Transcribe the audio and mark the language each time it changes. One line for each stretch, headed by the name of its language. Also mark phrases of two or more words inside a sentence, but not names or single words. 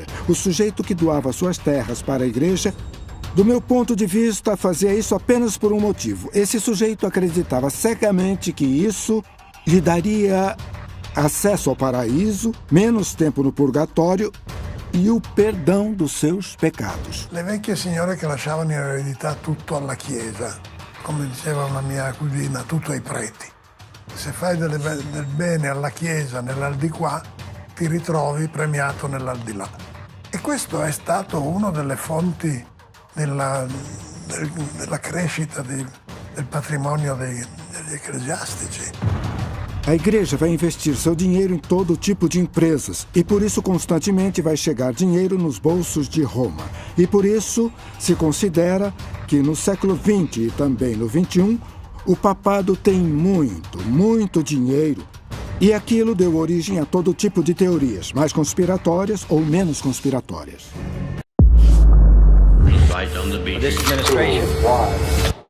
Portuguese: O sujeito que doava suas terras para a igreja, do meu ponto de vista, fazia isso apenas por um motivo. Esse sujeito acreditava cegamente que isso lhe daria acesso ao paraíso, menos tempo no purgatório e o perdão dos seus pecados.
Italian: Le vecchie signore che lasciavano in eredità tutto alla Chiesa, come diceva una mia cugina, tutto ai preti. Se fai del bene alla Chiesa nell'aldilà, ti ritrovi premiato nell'aldilà. E questo è stato una delle fonti della crescita del patrimonio degli ecclesiastici.
Portuguese: A igreja vai investir seu dinheiro em todo tipo de empresas e por isso constantemente vai chegar dinheiro nos bolsos de Roma. E por isso se considera que no século XX e também no XXI, o papado tem muito dinheiro E aquilo deu origem a todo tipo de teorias, mais conspiratórias ou menos conspiratórias.
English: This administration